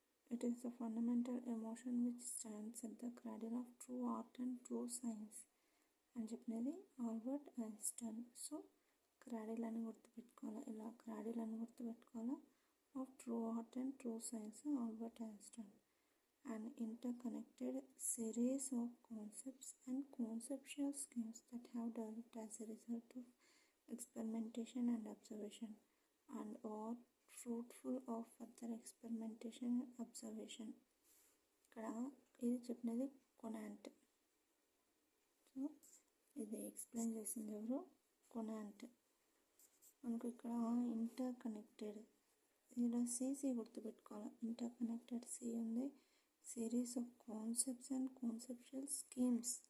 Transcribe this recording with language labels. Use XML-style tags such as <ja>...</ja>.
<en>it is the fundamental emotion which stands at the cradle of true art and true science</en> <te>అని చెప్పినది</te> <en>Albert Einstein.</en> <te>So cradle అని గుర్తుపెట్టుకోవాలి. ఇలా cradle అని గుర్తుపెట్టుకోవాలి.</te> <en>Of true art and true science Albert Einstein. An interconnected series of concepts and conceptual schemes that have developed as a result of experimentation and observation and are fruitful of further experimentation and observation.</en> <te>ఇక్కడ ఇది చెప్పినది కొనాంట్. So ఇది explain చేసింది ఎవరు? కొనాంట్. మనకు ఇక్కడ ఇంటర్కనెక్టెడ్, ఇలా CC గుర్తుపెట్టుకోవాలి. ఇంటర్కనెక్టెడ్ సి ఉంది.</te> <en>series of concepts and conceptual schemes.</en>